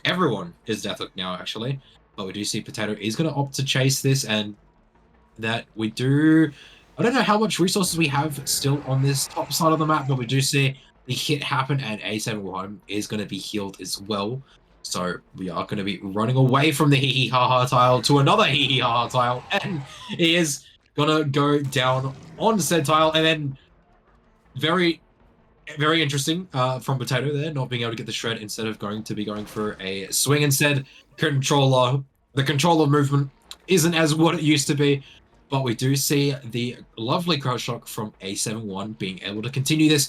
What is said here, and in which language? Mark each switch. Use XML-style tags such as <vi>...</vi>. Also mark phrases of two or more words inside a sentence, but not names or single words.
<en>Everyone is death hook now, actually. But we do see Potato is going to opt to chase this, and that we do. I don't know how much resources we have still on this top side of the map, but we do see the hit happen, and A71 is going to be healed as well. So we are going to be running away from the hee hee ha ha tile to another hee hee ha ha tile, and he is going to go down on said tile, and then very interesting from Potato there, not being able to get the shred instead of going for a swing instead. The controller movement isn't as what it used to be, but we do see the lovely crouch shock from A71 being able to continue this.</en>